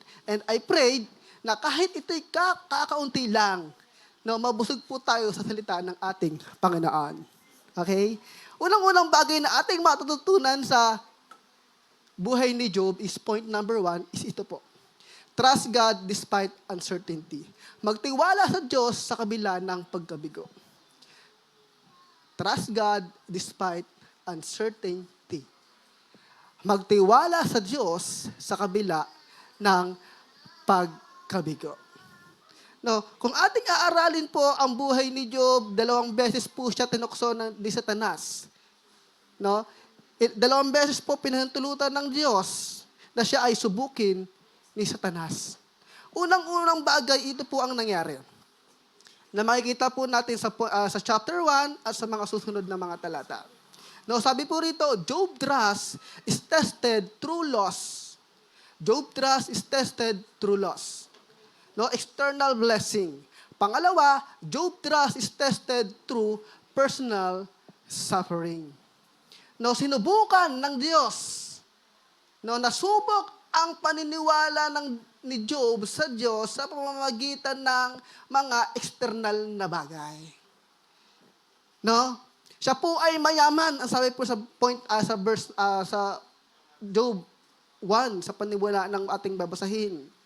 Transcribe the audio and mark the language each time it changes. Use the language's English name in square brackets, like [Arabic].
[English] And I prayed [Filipino] na kahit ito'y kakaunti lang, no, mabusog po tayo sa salita ng ating Panginoon. Okay? Unang-unang bagay na ating matututunan sa buhay ni Job [English] is point number 1 is [Filipino] ito po. [English] Trust God despite uncertainty. [Filipino] Magtiwala sa Diyos sa kabila ng pagkabigo. [English] Trust God despite uncertainty. [Filipino] Magtiwala sa Diyos sa kabila ng pagkabigo. No, kung ating aaralin po ang buhay ni Job, 2 beses po siya tinukso ni Satanas. No? 2 beses po pinahintulutan ng Diyos na siya ay subukin ni Satanas. Unang-unang bagay, ito po ang nangyari. Na makikita po natin sa chapter 1 at sa mga susunod na mga talata. No, sabi po rito, [English] Job trust is tested through loss. Job trust is tested through loss. No, external blessing. Pangalawa, Job trust is tested through personal suffering. [Filipino] No, sinubukan ng Diyos. No, nasubok ang paniniwala ni Job sa Diyos sa pamamagitan ng mga external na bagay. No? Siya po ay mayaman. Ang sabi po sa sa verse sa Job 1 sa paniniwala ng ating babasahin.